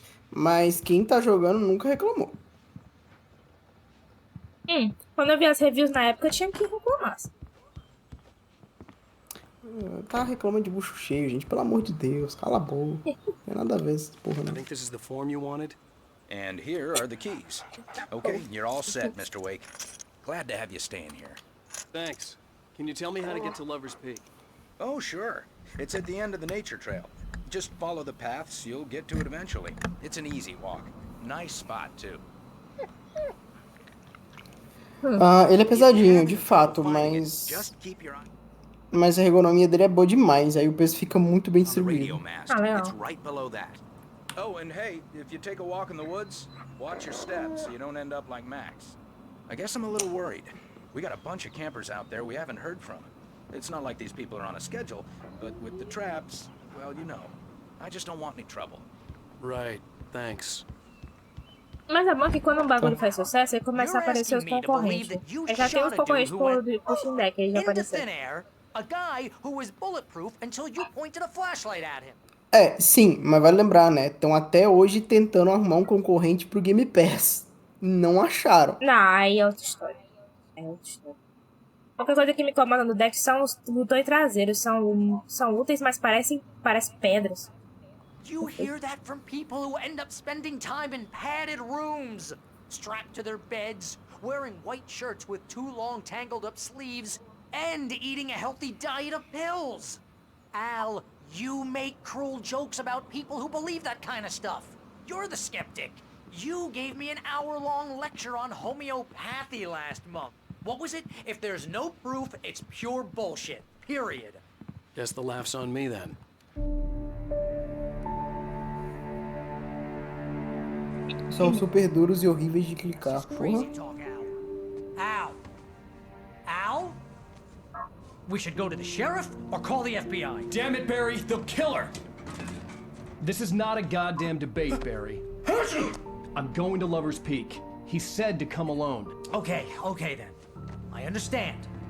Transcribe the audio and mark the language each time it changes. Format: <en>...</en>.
<pt>Mas quem tá jogando nunca reclamou. Quando eu vi as reviews na época, eu tinha que reclamar. Tá reclamando de bucho cheio, gente. Pelo amor de Deus, cala a boca. Não tem nada a ver essa porra, não.</pt> <en>I think this is the form you wanted. And here are the keys. Okay, you're all set, Mr. Wake. Glad to have you staying here. Thanks. Can you tell me how to get to Lover's Peak? Oh, sure. It's at the end of the nature trail. Just follow the paths, you'll get to it eventually. It's an easy walk. Nice spot, too.</en> <pt>Ele é pesadinho, de fato, mas a ergonomia dele é boa demais, aí o peso fica muito bem distribuído.</pt> <en>It's right below that. Oh, and hey, if you take a walk in the woods, watch your steps so you don't end up like Max. I guess I'm a little worried. We got a bunch of campers out there we haven't heard from. It's not like these people are on a schedule, but with the traps, well, you know. I just don't want any trouble. Right, thanks.</en> <pt>Mas é bom que quando um bagulho faz sucesso, aí começa a aparecer os concorrentes. Aí já tem os concorrentes pro Steam Deck, aí já apareceu.</pt> <en>A guy who was bulletproof until you pointed a flashlight at him.</en> <pt>Sim, mas vale lembrar, né? Estão até hoje tentando arrumar um concorrente pro Game Pass. Não acharam. Não, aí é outra história. Qualquer coisa que me incomoda no deck são os botões traseiros. São úteis, mas parecem pedras.</pt> <en>You hear that from people who end up spending time in padded rooms, strapped to their beds, wearing white shirts with too long tangled up sleeves, and eating a healthy diet of pills. Al, you make cruel jokes about people who believe that kind of stuff. You're the skeptic. You gave me an hour-long lecture on homeopathy last month. What was it? If there's no proof, it's pure bullshit. Period. Guess the laugh's on me then.</en> <pt>São super duros e horríveis de clicar, porra.</pt> <en>Al? We should go to the sheriff or call the FBI. Damn it, Barry, they'll kill her. This is not a goddamn debate, Barry. I'm going to Lover's Peak. He said to come alone. Okay then. I understand.</en>